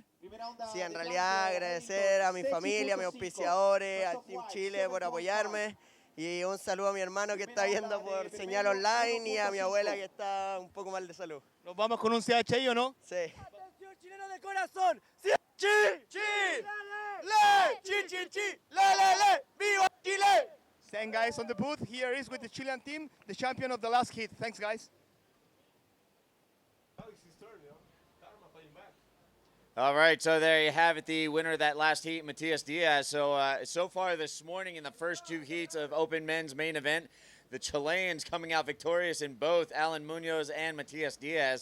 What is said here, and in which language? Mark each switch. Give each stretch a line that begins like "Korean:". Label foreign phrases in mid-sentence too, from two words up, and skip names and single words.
Spanish: Sí, en realidad agradecer a mi familia, a mis auspiciadores, al Team Chile por apoyarme. Y un saludo a mi hermano que está viendo por señal online y a mi abuela que está un poco mal de salud. ¿Nos vamos con un CHI o no? Sí. Atención, chileno de corazón. ¡Chi! ¡Chi! ¡Le! ¡Chi, chi, chi! ¡Le, le, le! ¡Viva Chile!
English: Same guys on the booth. Here is with the Chilean team, the champion of the last hit. Thanks, guys. All right, so there you have it, the winner of that last heat, Matias Diaz. So far this morning in the first 2 heats of Open Men's main event, the Chileans coming out victorious in both Alan Munoz and Matias Diaz.